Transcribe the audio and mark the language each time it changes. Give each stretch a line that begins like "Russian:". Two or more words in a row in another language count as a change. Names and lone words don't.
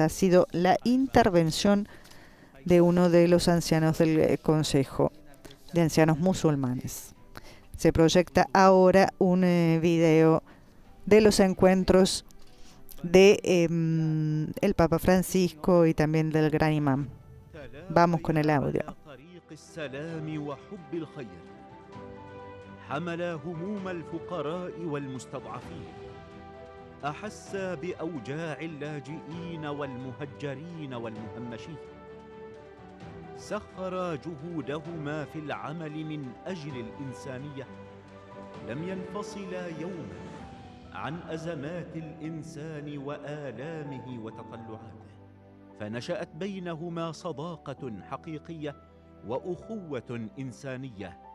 Spanish: Ha sido la intervención de uno de los ancianos del Consejo de Ancianos Musulmanes. Se proyecta ahora un video de los encuentros de el Papa Francisco y también del Gran Imán. Vamos con el audio.
Arabic: حمل هموم الفقراء والمستضعفين أحس بأوجاع اللاجئين والمهجرين والمهمشين سخر جهودهما في العمل من أجل الإنسانية لم ينفصلا يوما عن أزمات الإنسان وآلامه وتطلعاته فنشأت بينهما صداقة حقيقية وأخوة إنسانية